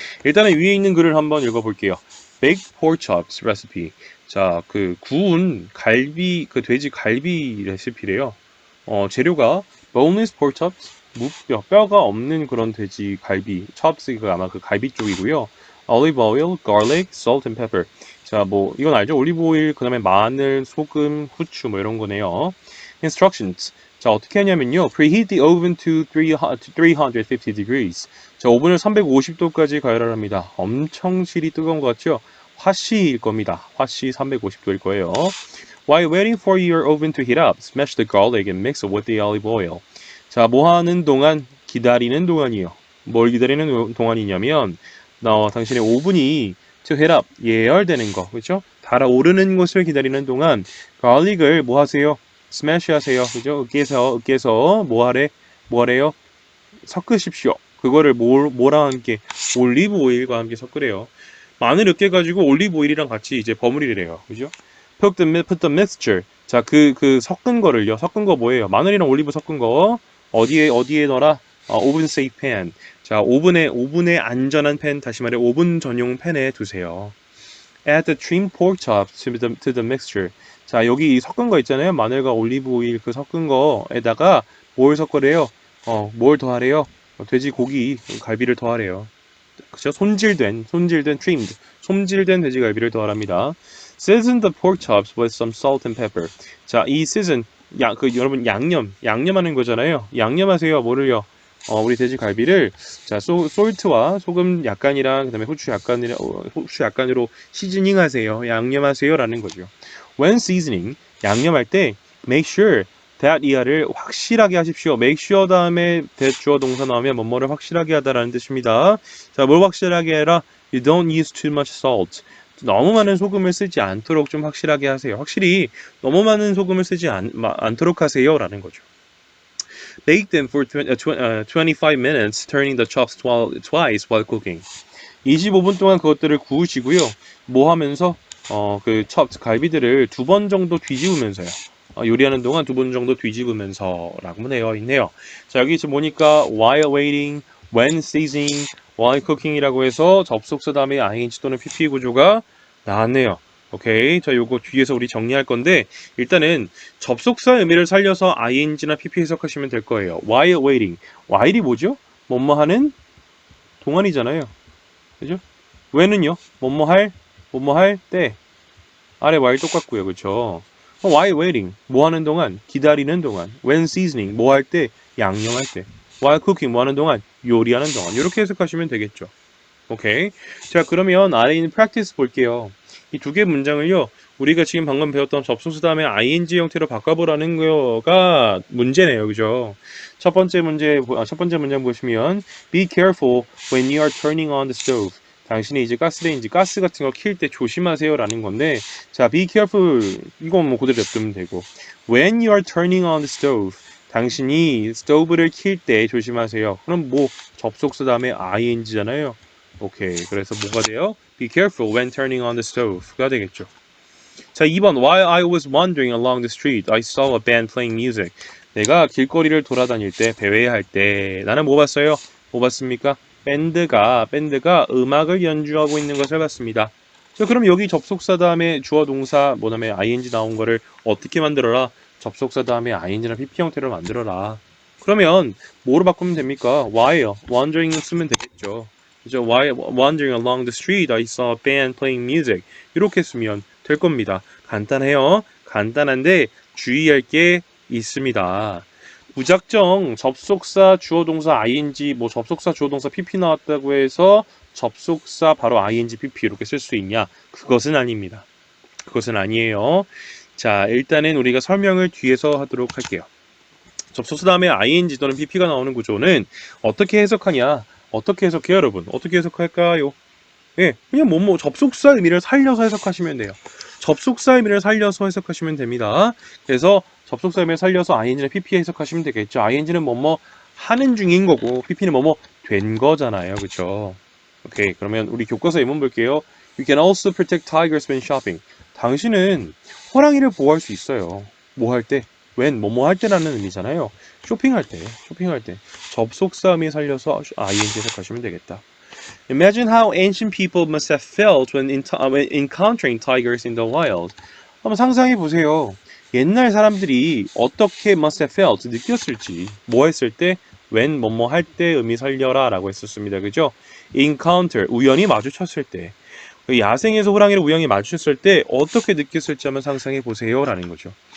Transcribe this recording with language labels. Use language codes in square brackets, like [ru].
[ko] 일단은 위에 있는 글을 한번 읽어볼게요. [en] Baked pork chops recipe. [ko] 자, 그 구운 갈비, 그 돼지 갈비 레시피래요. 재료가 [en] boneless pork chops, [ko] 무뼈, 뼈가 없는 그런 돼지 갈비, chops가 아마 그 갈비 쪽이고요. [en] olive oil, garlic, salt and pepper. [ko] 자, 뭐 이건 알죠? 올리브 오일, 그다음에 마늘, 소금, 후추 뭐 이런 거네요. Instructions. 자, 어떻게 하냐면요. [en] Preheat the oven to 350 degrees. [ko] 자, 오븐을 350도까지 가열합니다. 엄청 실이 뜨거운 것 같죠? 화씨일 겁니다. 화씨 350도일 거예요. [en] While waiting for your oven to heat up, smash the garlic and mix it with the olive oil. [ko] 자, 뭐 하는 동안? 기다리는 동안이요. 뭘 기다리는 동안이냐면 당신의 오븐이 [en] to heat up, [ko] 예열되는 거, 그렇죠? 달아오르는 것을 기다리는 동안 garlic을 뭐 하세요? 스매시 하세요. 그죠? 으깨서 뭐 하래요? 섞으십시오. 그거를 뭐랑 함께 올리브 오일과 함께 섞으래요. 마늘 으깨가지고 올리브 오일이랑 같이 이제 버무리래요. 그죠? [en] Put the mixture. [ko] 자, 그 섞은 거를요. 섞은 거 뭐예요? 마늘이랑 올리브 섞은 거 어디에 넣어라? 오븐 세이프 팬. 자, 오븐에 안전한 팬, 다시 말해 오븐 전용 팬에 두세요. [en] Add the trimmed pork chops to the mixture. [ko] 자, 여기 섞은 거 있잖아요. 마늘과 올리브 오일 그 섞은 거에다가 뭘 섞으래요? 뭘 더하래요? 돼지 고기 갈비를 더하래요. 그죠? 손질된 trimmed 손질된 돼지갈비를 더하랍니다. [en] Season the pork chops with some salt and pepper. [ko] 자, 이 season 여러분 양념하는 거잖아요. 양념하세요. 뭐를요? 우리 돼지갈비를 자, 솔트와 소금 약간이랑 그다음에 후추 약간으로 시즈닝 하세요. 양념하세요라는 거죠. [en] When seasoning, [ko] 양념할 때 [en] make sure that [ko] 이하를 확실하게 하십시오. make sure 다음에 that 주어 동사 나오면 뭐뭐를 확실하게 하다라는 뜻입니다. 자, 뭘 확실하게 해라? [en] You don't use too much salt. [ko] 너무 많은 소금을 쓰지 않도록 좀 확실하게 하세요. 확실히 너무 많은 소금을 쓰지 않도록 하세요라는 거죠. [en] Bake them for 25 minutes, turning the chops twice while cooking. [ko] 25분 동안 그것들을 구우시고요. 뭐 하면서 그 chops 갈비들을 2번 정도 뒤집으면서요. 요리하는 동안 2번 정도 뒤집으면서라고 되어 있네요. 자, 여기 지금 보니까 [en] while waiting, when seasoning, while cooking [ko] 이라고 해서 접속사 다음에 ing 또는 pp 구조가 나왔네요. 오케이. 자, 요거 뒤에서 우리 정리할 건데 일단은 접속사 의미를 살려서 ing나 pp 해석하시면 될 거예요. while waiting. while이 뭐죠? 뭐뭐 하는 동안이잖아요. 그죠? when은요? 뭐뭐 할 때. 아래 while 똑같고요. 그렇죠? [en] while waiting. [ko] 뭐 하는 동안? 기다리는 동안. [en] when seasoning. [ko] 뭐 할 때? 양념할 때. [en] while cooking. [ko] 뭐 하는 동안? 요리하는 동안. 이렇게 해석하시면 되겠죠. 오케이. 자, 그러면 아래 있는 practice 볼게요. 이 두 개 문장을요, 우리가 지금 방금 배웠던 접속사 다음에 ing 형태로 바꿔보라는 거가 문제네요. 그죠? 첫 번째 문장 보시면, [en] be careful when you are turning on the stove. [ko] 당신이 이제 가스레인지, 가스 같은 거 킬 때 조심하세요라는 건데, 자, be careful. 이건 뭐 그대로 냅두면 되고, [en] when you are turning on the stove. [ko] 당신이 스토브를 킬 때 조심하세요. 그럼 뭐 접속사 다음에 ing잖아요. 오케이. 그래서 뭐가 돼요? [en] Be careful when turning on the stove가 되겠죠. [ko] 자, 2번. [en] While I was wandering along the street, I saw a band playing music. [ko] 내가 길거리를 돌아다닐 때, 배회할 때, 나는 뭐 봤어요? 뭐 봤습니까? 밴드가 음악을 연주하고 있는 것을 봤습니다. 자, 그럼 여기 접속사 다음에 주어 동사, 뭐 다음에 ing 나온 거를 어떻게 만들어라? 접속사 다음에 ing나 pp 형태로 만들어라. 그러면 뭐로 바꾸면 됩니까? while, wandering 쓰면 되겠죠. 그죠? [en] While wandering along the street, I saw a band playing music. [ko] 이렇게 쓰면 될 겁니다. 간단해요. 간단한데 주의할 게 있습니다. 무작정 접속사 주어 동사 ing 뭐 접속사 주어 동사 pp 나왔다고 해서 접속사 바로 ing pp 이렇게 쓸 수 있냐? 그것은 아닙니다. 그것은 아니에요. 자, 일단은 우리가 설명을 뒤에서 하도록 할게요. 접속사 다음에 ing 또는 pp가 나오는 구조는 어떻게 해석하냐? 어떻게 해석해요, 여러분? 어떻게 해석할까요? 예, 그냥 뭐뭐 접속사 의미를 살려서 해석하시면 돼요. 접속사 의미를 살려서 해석하시면 됩니다. 그래서 접속사 의미를 살려서 ing나 pp 해석하시면 되겠죠. ing는 뭐뭐 하는 중인 거고 pp는 뭐뭐 된 거잖아요. 그렇죠? 오케이, 그러면 우리 교과서 예문 볼게요. [en] You can also protect tigers when shopping. [ko] 당신은 호랑이를 보호할 수 있어요. 뭐 할 때? when 뭐뭐 할 때라는 의미잖아요. 쇼핑할 때. 접속사 의미 살려서 ing 해석하시면 되겠다. [en] Imagine how ancient people must have felt when encountering tigers in the wild. [ko] 한번 상상해 보세요. 옛날 사람들이 어떻게 [en] must have felt [ko] 느꼈을지, 뭐 했을 때, when 뭐뭐 할 때 의미 살려라 라고 했었습니다. 그죠? encounter 우연히 마주쳤을 때, 야생에서 호랑이를 우연히 마주쳤을 때 어떻게 느꼈을지 한번 상상해 보세요 라는 거죠.